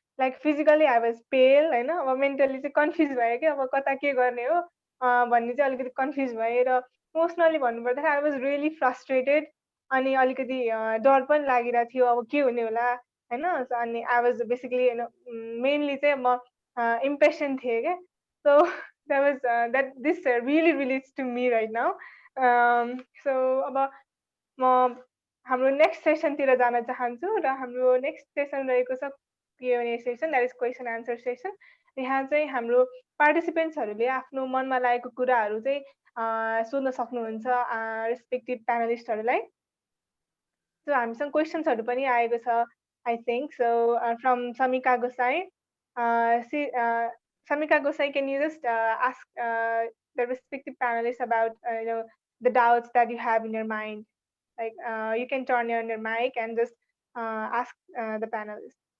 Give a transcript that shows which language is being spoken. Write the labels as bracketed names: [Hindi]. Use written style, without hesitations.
[English] like physically I was pale [Nepali] होइन, अब mentally चाहिँ कन्फ्युज भयो कि अब कता के गर्ने हो भन्ने चाहिँ अलिकति कन्फ्युज भएँ। र इमोसनली भन्नुपर्दाखेरि [English] I was really frustrated, [Nepali] अनि अलिकति डर पनि लागिरहेको थियो अब के हुने होला होइन। अनि [English] I was basically [Nepali] होइन मेनली चाहिँ म impatient थिए क्या. [English] So that was that this really relates to me right now. [Nepali] So अब म हाम्रो नेक्स्ट सेसनतिर जान चाहन्छु र हाम्रो नेक्स्ट सेसन रहेको छ Q&A session, [English] That is question answer session. [Nepali] यहाँ चाहिँ हाम्रो पार्टिसिपेन्ट्सहरूले आफ्नो मनमा लागेको कुराहरू चाहिँ सोध्न सक्नुहुन्छ रेस्पेक्टिभ प्यानलिस्टहरूलाई. सो हामीसँग क्वेसन्सहरू पनि आएको छ [English] I think. [Nepali] So from समिका Gosai. [English] Samika Gosai, can you just ask the respective panelists about the doubts that you have in your mind? Like you can turn on your mic and just ask the panelists.